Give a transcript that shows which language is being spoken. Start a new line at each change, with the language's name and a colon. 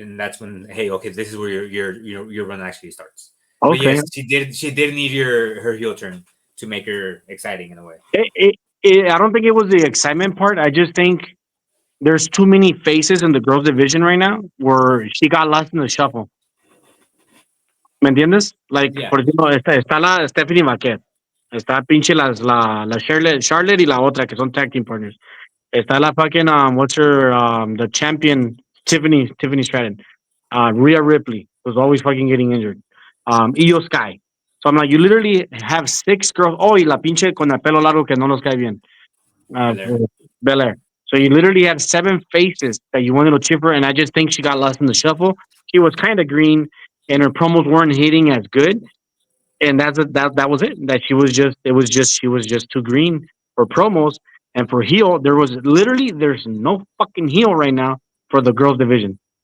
English: and that's when, hey, okay, this is where your run actually starts. But Okay. yes, she did need her heel turn to make her exciting in a way. I don't think it was the excitement part. I just think there's too many faces in the girls division right now where she got lost in the shuffle.
Spanish: ¿Me entiendes?
English: Like, Yeah,
Spanish: por ejemplo, está la Stephanie Marquez. Está pinche la Charlotte y la otra que son tag team partners. Está la
English: fucking, what's her, the champion, Tiffany Stratton. Rhea Ripley was always fucking getting injured. Io Sky. So I'm like, you literally have six girls.
Spanish: Oh, y la pinche con el pelo largo que no nos cae bien. Uh,
English: Belair. Belair. So you literally had seven faces that you wanted to chip her, and I just think she got lost in the shuffle. She was kind of green, and her promos weren't hitting as good, and that was it. That she was just it was just she was just too green for promos, and for heel there's no fucking heel right now for the girls division.